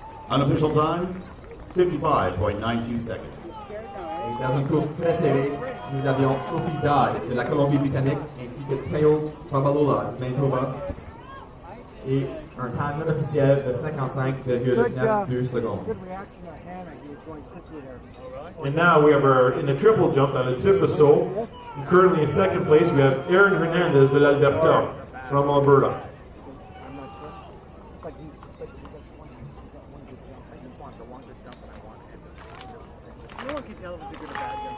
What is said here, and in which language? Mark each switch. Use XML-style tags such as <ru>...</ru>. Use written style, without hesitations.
<en>Unofficial time, 55.92 seconds.</en> <fr>Et dans une course très serrée, nous avions Sophie Dodd de la Colombie-Britannique ainsi que Tayo Babalola du Manitoba et un temps non officiel de 55,92 secondes.</fr> <en>Good reaction to Hannah. He was going quickly there. And now we have our, in the triple jump</en> <fr>dans le triple saut,</fr> <en>and currently in second place we have Aaron Hernandez</en> <fr>de l'Alberta</fr> <en>from Alberta. I'm not sure. But he got one good jump. I just want the one good jump and I want it. No one can tell if it's a good or bad jump.</en>